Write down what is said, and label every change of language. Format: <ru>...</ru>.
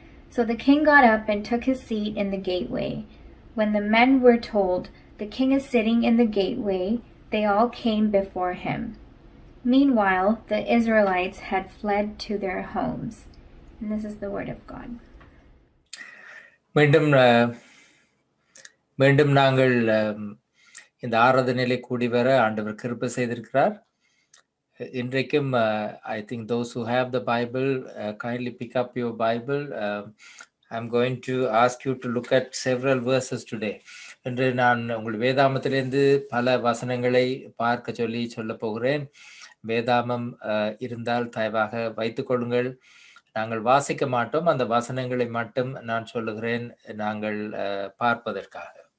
<en>So the king got up and took his seat in the gateway. When the men were told, "The king is sitting in the gateway," they all came before him. Meanwhile, the Israelites had fled to their homes. And this is the word of God.</en> <ta>மீண்டும் மீண்டும் நாங்கள் இந்த ஆராதனையிலே கூடி வர ஆண்டவர் கிருபை செய்திருக்கிறார். இன்றைக்கும்</ta> <en>I think those who have the Bible, kindly pick up your Bible. I'm going to ask you to look at several verses today.</en> <ta>இன்று நான் உங்கள் வேதாமத்திலிருந்து பல வசனங்களை பார்க்க சொல்ல போகிறேன். வேதாமம் இருந்தால் தயவாக வைத்துக் கொள்ளுங்கள். நாங்கள் வாசிக்க மாட்டோம், அந்த வசனங்களை மட்டும் நான் சொல்லுகிறேன் நாங்கள் பார்ப்பதற்காக.</ta>